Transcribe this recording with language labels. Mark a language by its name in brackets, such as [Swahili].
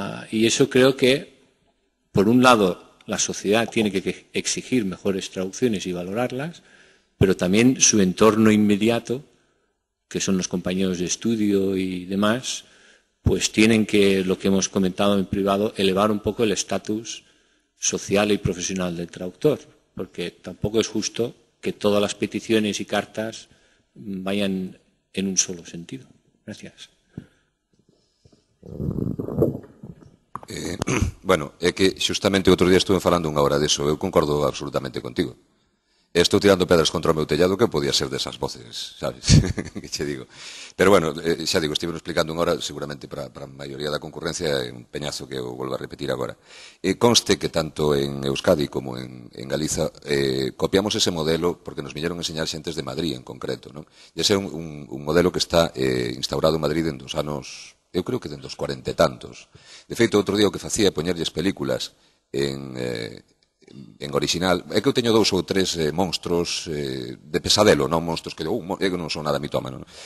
[Spanish] Y eso creo que, por un lado, la sociedad tiene que exigir mejores traducciones y valorarlas, pero también su entorno inmediato, que son los compañeros de estudio y demás, pues tienen que, lo que hemos comentado en privado, elevar un poco el estatus social y profesional del traductor, porque tampoco es justo que todas las peticiones y cartas vayan en un solo sentido. Gracias. [Galician] Bueno, é que xustamente outro día estuve falando unha hora deso, eu concordo absolutamente contigo. Estou tirando pedras contra o meu tellado que podía ser desas voces, sabes? Que che digo. Pero bueno, xa digo, estive explicando unha hora, seguramente para a maioría da concurrencia é un peñazo que eu volvo a repetir agora. Conste que tanto en Euskadi como en Galiza copiamos ese modelo porque nos viñeron enseñar xentes de Madrid en concreto, non? E ese é un modelo que está instaurado en Madrid en dos anos, eu creo que dende os 40 e tantos. De feito, outro día o que facía é poñerlles películas en original, é que eu teño 2 ou 3 monstros de pesadelo, non monstros que eu non son nada mitómano.